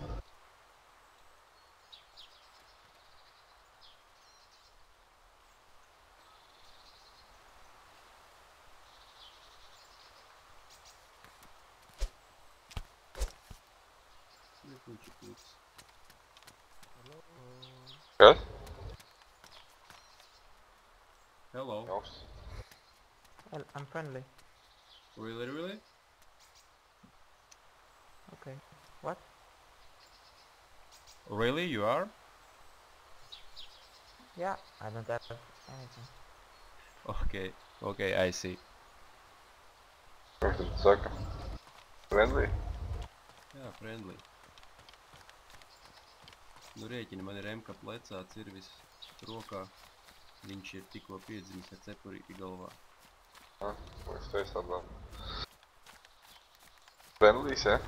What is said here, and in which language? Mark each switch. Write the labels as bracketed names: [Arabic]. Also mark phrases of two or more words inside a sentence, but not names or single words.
[Latvian] Viņš ir pliks. Kas? Hello. Jauks. [English] Well, I'm friendly. Really? Okay. What? Really, you are? Yeah, I don't have anything. Okay, I see. [Latvian] Ko tad saka? Friendly? Jā, friendly. Nu rēķini, man ir Emka plecā, cirvis rokā. Viņš ir tikko piedzimis ar cepurīti galvā. Es teicu tādā. Friendlys, ja?